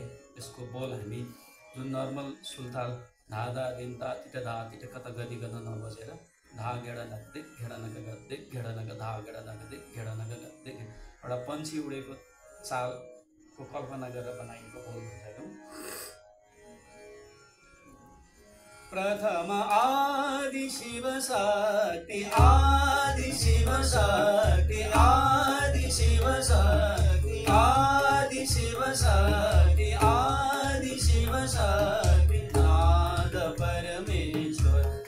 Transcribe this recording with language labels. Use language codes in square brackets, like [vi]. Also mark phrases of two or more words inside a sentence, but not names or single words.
[ne] यसको बोल हामी जुन नर्मल सुलताल धादा दिन्ता तिटा कता गदी गर्न नबसेर धा गेडा नगदे घेडा नग गद्दे घेडा नग धा गेडा नगदे घेडा नग गद्दे एउटा पन्छी उडेको चालको कल्पना गरेर बनाइएको बोल हुन्छ यो प्रथम आदि शिव शक्ति आदि शिव शक्ति आदि शिव शक्ति आदि शिव शक्ति आदि शिव शक्ति नाद परमेश्वर